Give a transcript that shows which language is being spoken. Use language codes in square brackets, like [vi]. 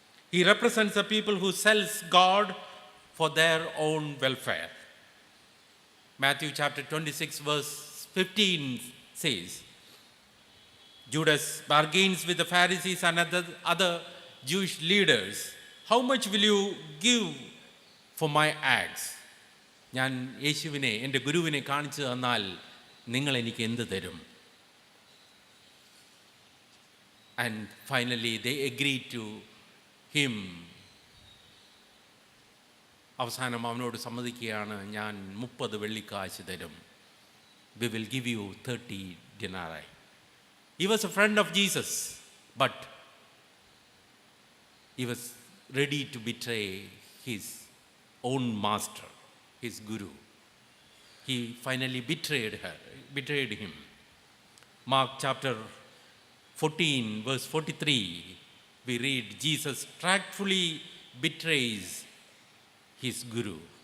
[en] He represents the people who sells God for their own welfare. Matthew chapter 26 verse 15 says, Judas bargains with the Pharisees and other Jewish leaders. How much will you give for my acts? [ml] ഞാൻ യേശുവിനെ എൻ്റെ ഗുരുവിനെ കാണിച്ചു തന്നാൽ നിങ്ങൾ എനിക്ക് എന്ത് തരും? [en] And finally they agreed to him. [ml] അവസാനം അവനോട് സമ്മതിക്കുകയാണ്, ഞാൻ 30 വെള്ളിക്കാശ് തരും. [en] We will give you 30 denarii. He was a friend of Jesus, but he was ready to betray his own master, his guru. He finally betrayed him. Mark chapter 14 verse 43, we read Jesus tactfully betrays his guru.